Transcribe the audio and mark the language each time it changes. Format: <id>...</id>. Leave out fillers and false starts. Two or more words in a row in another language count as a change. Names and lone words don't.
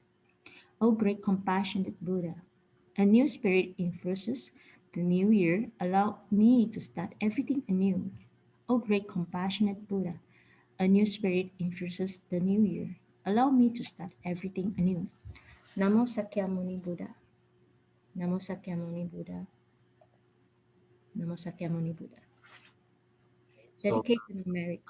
<en>O great compassionate Buddha, a new spirit infuses the new year. Allow me to start everything anew. O great compassionate Buddha, a new spirit infuses the new year. Allow me to start everything anew. Namo Sakyamuni Buddha. Namo Sakyamuni Buddha. Namo Sakyamuni Buddha. So, Dedication of merits.</en>